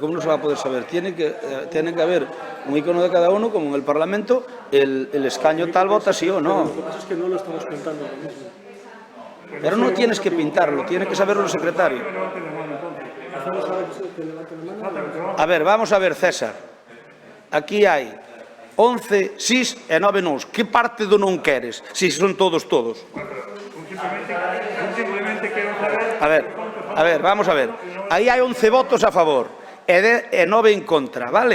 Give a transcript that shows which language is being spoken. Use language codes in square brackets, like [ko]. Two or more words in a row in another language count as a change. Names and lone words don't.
[es] ¿Cómo no se va a poder saber? Tiene que haber un icono de cada uno, como en el Parlamento, el escaño tal vota sí o no. lo que pasa es que no lo estamos contando ahora mismo. Pero no tienes que pintarlo, tiene que saberlo el secretario. Hacemos ahora que levanten la mano. [gl] A ver, vamos a ver, César. Aquí hai 11 sís e 9 nós. Que parte do non queres? Si son todos. [es] Simplemente quiero saber... A ver, vamos a ver. [gl] Aí hai 11 votos a favor e 9 en contra, vale?